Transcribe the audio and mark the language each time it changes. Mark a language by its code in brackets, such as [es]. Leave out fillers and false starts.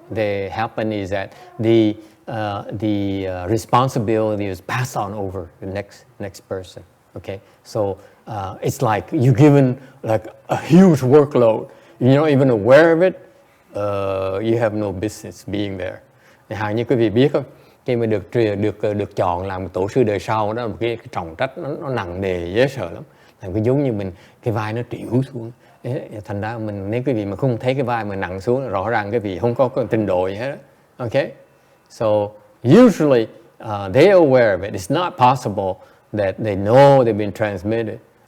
[en] The happen is that the responsibility is passed on over the next person. Okay, so it's like you're given like a huge workload. You're not even aware of it. You have no business being there. [vi] Hẳn như quý vị biết không, khi mà được chọn làm tổ sư đời sau đó, một cái trọng trách nó nặng nề dễ sợ lắm. Làm cái giống như mình cái vai nó trĩu xuống. Thành ra nếu quý vị mà không thấy cái vai mà nặng xuống, rõ ràng quý vị không có trình độ gì hết đó. [en] Okay? So usually they're aware of it. It's not possible that they know they've been transmitted.